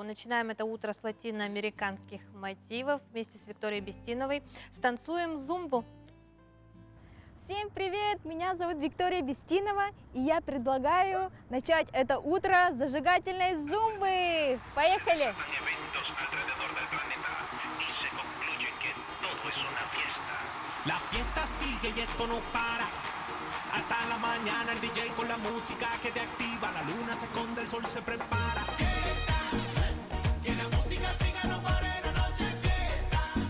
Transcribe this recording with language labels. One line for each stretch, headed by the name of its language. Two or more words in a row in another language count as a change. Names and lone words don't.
Russian: Начинаем это утро с латиноамериканских мотивов вместе с Викторией Бестиновой. Станцуем зумбу. Всем привет! Меня зовут Виктория Бестинова, и я предлагаю начать это утро с зажигательной зумбы. Поехали!
Spanish: La fiesta sigue y esto no para. Hasta la mañana el DJ con la música que te activa. La luna se esconde, el sol se prepara. Fiesta, que la música siga, no pare, la noche es fiesta.